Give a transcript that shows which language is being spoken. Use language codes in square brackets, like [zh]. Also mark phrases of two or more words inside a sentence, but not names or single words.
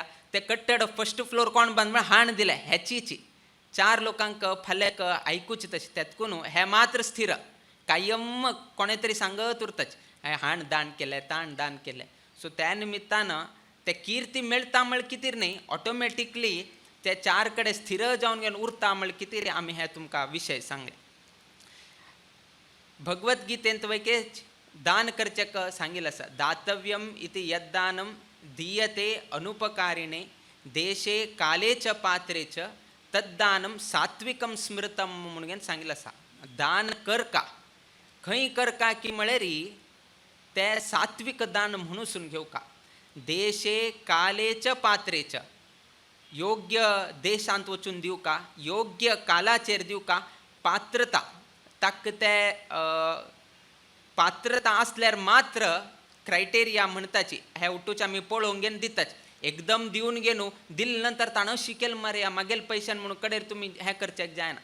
[kok] ते कट्टड [en] first floor [kok] कोण बांद म्हण हाण दिलें हेचीची 4 लोकांक फाल्याक आयकूचे तशें त्यातकून हे मात्र स्थिर कायम कोणे तरी सांगत उरताचे हाण दान केलें ताण दान केलें. सो त्या निमित्तान ते कीर्ती मेळटा म्हळ कितें न्ही ऑटोमॅटिकली ते 4 कडेन स्थिर जावन घेवन उरता म्हळ कितें आमी हे तुमकां विशय सांगले. भगवद्गीतेंत वैके दान करचेक सांगिल्लें आसा [sa] दातव्यम इति यद्दानं दीयते अनुपकारिणे देशे काले च पात्रे च तद्दानं सात्विकं स्मृतम [kok] म्हणून सांगिल्लें आसा. दान करका खंय करका की म्हळ्यार ते सात्विक दान म्हणून घेवका. [sa] देशे काले च पात्रे च [kok] योग्य देशांत वचून दिवका योग्य कालाचेर दिवका. पात्रता ताका ते पात्रता असल्यार मात्र क्रायटेरिया म्हणटाची हे उठूच आमी पळोवंक घेवन दिताच. एकदम दिवन घेवन दिले नंतर ताणें शिकेल मरे मागेल पयशान म्हणून कडेर तुमी हें करचें जायना.